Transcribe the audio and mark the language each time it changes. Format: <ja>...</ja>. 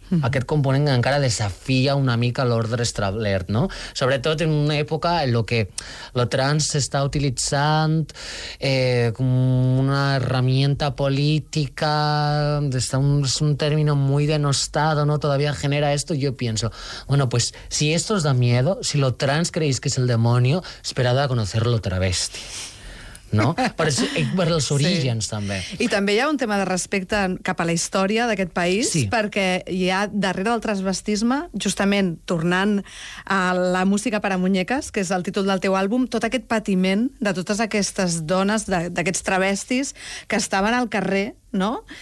<ca>Aquest component encara desafia una mica l'ordre establert, no? Sobretot en una època en què el trans s'està utilitzant com una herramienta política, és</ca> <es>un término muy denostado,</es> <ca>no?</ca> <es>Todavía genera esto, yo pienso, bueno, pues si esto os da miedo, si lo trans creéis que es el demonio, esperad a conocerlo travesti.</es> <ca>No? Per els orígens, sí. També. I també hi ha un tema de respecte cap a la història d'aquest país, sí. Perquè hi ha darrere del transvestisme, justament tornant a la música per a muñeques, que és el títol del teu àlbum, tot aquest patiment de totes aquestes dones, d'aquests travestis, que estaven al carrer, no?</ca>